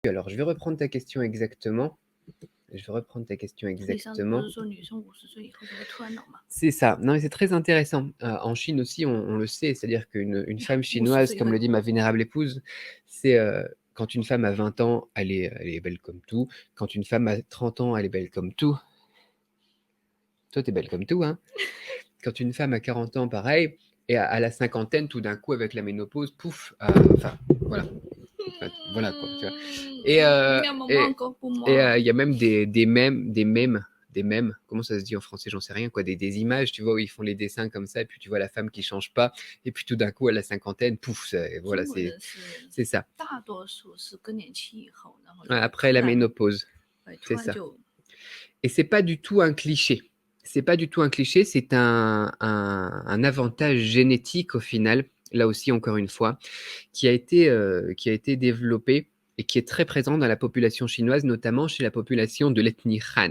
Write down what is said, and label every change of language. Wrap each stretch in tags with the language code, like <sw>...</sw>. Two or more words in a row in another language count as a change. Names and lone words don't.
<fr>Alors, je vais reprendre ta question exactement.</fr> <zh>你上次不是说女生50岁以后就会突然老吗？</zh> <fr>C'est ça. Non, mais c'est très intéressant. En Chine aussi, on le sait, c'est-à-dire qu'une femme chinoise, comme le dit ma vénérable épouse, c'est quand une femme a 20 ans, elle est belle comme tout. Quand une femme a 30 ans, elle est belle comme tout. Toi, t'es belle comme tout, hein. Quand une femme a 40 ans, pareil. Et à la cinquantaine, tout d'un coup, avec la ménopause, pouf, enfin, voilà. Enfin, voilà quoi. Tu vois. Et il y a même des mèmes, comment ça se dit en français, j'en sais rien, quoi, des images, tu vois, où ils font les dessins comme ça, et puis tu vois la femme qui change pas, et puis tout d'un coup, à la cinquantaine, pouf, voilà, c'est ça.</fr> <zh>大多数是更年期以后，然后</zh> <fr>Après la ménopause, c'est ça. Et c'est pas du tout un cliché. C'est pas du tout un cliché, c'est un avantage génétique au final, là aussi encore une fois, qui a été développé et qui est très présent dans la population chinoise, notamment chez la population de l'ethnie Han.</fr>